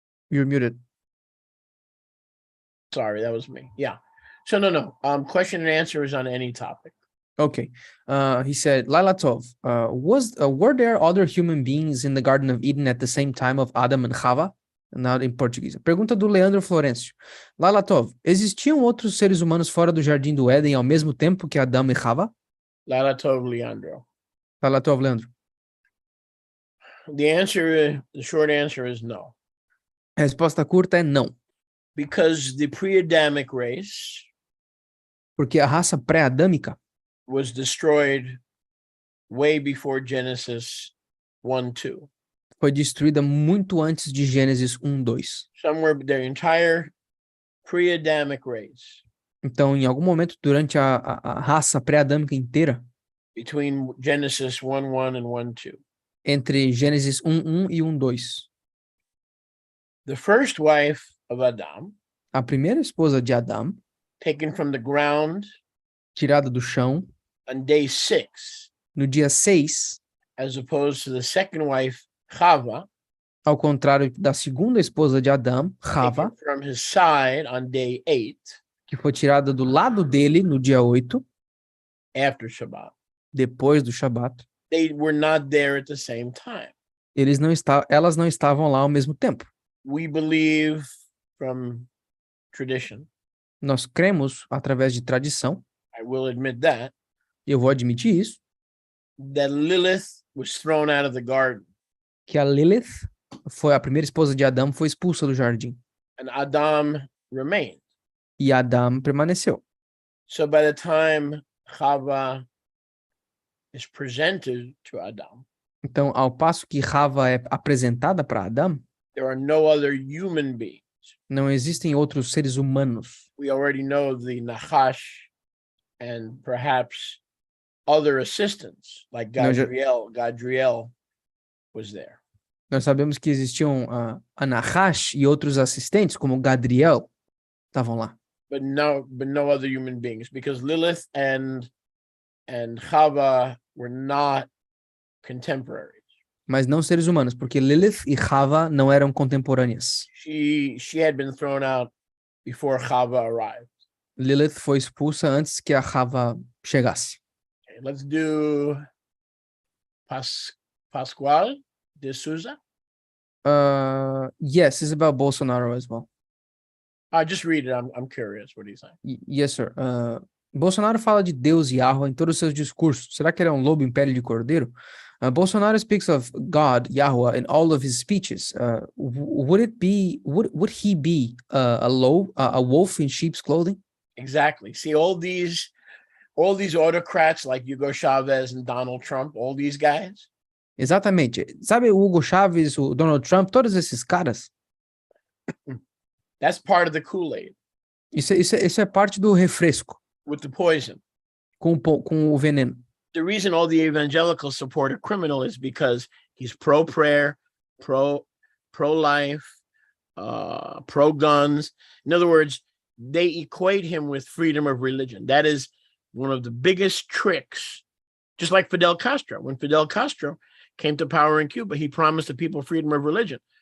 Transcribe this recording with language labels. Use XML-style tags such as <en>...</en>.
<en>You're muted. Sorry, that was me. Yeah. So no. Question and answer is on any topic. Okay. He said, Laila Tov, were there other human beings in the Garden of Eden at the same time of Adam and Chava? Now</en> <pt>em português. Pergunta do Leandro Florencio. Laila Tov, existiam outros seres humanos fora do Jardim do Éden ao mesmo tempo que Adão e Chava?</pt> <he>Laila Tov, Leandro. Laila Tov, Leandro.</he> <en>The short answer is no.</en> <pt>A resposta curta é não.</pt> <en>Because the pre-Adamic race</en> <pt>Porque a raça pré-adâmica</pt> <en>was destroyed way before Genesis 1-2.</en> <pt>Foi destruída muito antes de Gênesis 1:2.</pt> <en>Somewhere the entire pre-Adamic race.</en> <pt>Então, em algum momento durante a raça pré-adâmica inteira,</pt> <en>between Genesis 1:1 and 1:2.</en> <pt>Entre Gênesis 1:1 e 1:2.</pt> <en>The first wife of Adam,</en> <pt>a primeira esposa de Adão,</pt> <en>taken from the ground,</en> <pt>tirada do chão,</pt> <en>on day 6,</en> <pt>no dia 6,</pt> <en>as opposed to the second wife, Chava,</en> <pt>ao contrário da segunda esposa de Adão, Chava,</pt> <en>from his side on day 8,</en> <pt>que foi tirada do lado dele no dia 8,</pt> <en>after Shabbat.</en> <pt>Depois do Shabat.</pt> <en>They were not there at the same time.</en> <pt>Elas não estavam lá ao mesmo tempo.</pt> <en>We believe from tradition.</en> <pt>Nós cremos através de tradição.</pt> <en>I will admit that.</en> <pt>Eu vou admitir isso.</pt> <en>That Lilith was thrown out of the garden.</en> <pt>Que a Lilith, foi a primeira esposa de Adão, foi expulsa do jardim.</pt> <en>And Adam remained.</en> <pt>E Adão permaneceu.</pt> <en>So by the time Chava is presented to Adam,</en> <pt>então, ao passo que Chava é apresentada para Adão,</pt> <en>there are no other human beings.</en> <pt>Não existem outros seres humanos.</pt> <en>We already know the Nachash and perhaps other assistants, like Gadriel was there.</en> <pt>Nós sabemos que existiam a Nachash e outros assistentes, como Gadriel, estavam lá.</pt> <en>But no other human beings, because Lilith and Chava were not contemporaries.</en> <pt>Mas não seres humanos, porque Lilith e Chava não eram contemporâneas.</pt> <en>She had been thrown out before Chava arrived.</en> <pt>Lilith foi expulsa antes que a Chava chegasse.</pt> <en>Okay, let's do Pascual de Souza. Yes, it's about Bolsonaro as well. Just read it. I'm curious. What do you think? Yes, sir.</en> <pt>Bolsonaro fala de Deus e Yahweh em todos os seus discursos. Será que ele é um lobo em pele de cordeiro?</pt> <en>Bolsonaro speaks of God, Yahweh, in all of his speeches. Would he be a wolf in sheep's clothing? Exactly. See, all these autocrats like Hugo Chavez and Donald Trump, all these guys.</en> <pt>Exatamente. Sabe o Hugo Chavez, o Donald Trump, todos esses caras?</pt> <en>That's part of the Kool-Aid.</en> <pt>Isso é parte do refresco.</pt> <en>With the poison.</en> <pt>Com o veneno.</pt> <en>The reason all the evangelicals support a criminal is because he's pro-prayer, pro-life, pro-guns. In other words, they equate him with freedom of religion. That is one of the biggest tricks. Just like Fidel Castro. When Fidel Castro came to power in Cuba, he promised the people freedom of religion.</en>